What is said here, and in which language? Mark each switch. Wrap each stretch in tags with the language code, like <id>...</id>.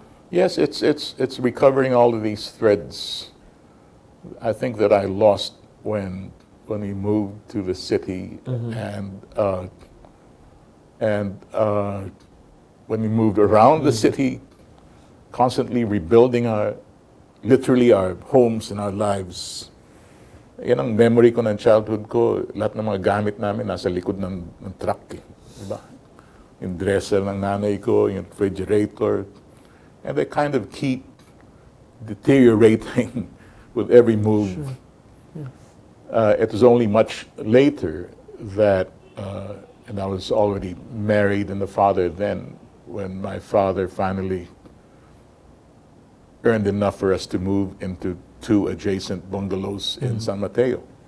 <en>Yes, it's recovering all of these threads. I think that I lost when we moved to the city, and when we moved around the city, constantly rebuilding literally our homes and our lives.</en> <tl>Yan ang memory ko ng childhood ko. Lahat ng mga gamit namin nasa likod ng truck. Diba? Yung dresser ng nanay ko, yung refrigerator.</tl> <en>And they kind of keep deteriorating with every move. Sure. Yeah. It was only much later that, and I was already married and a father then, when my father finally earned enough for us to move into 2 adjacent bungalows in San Mateo.</en>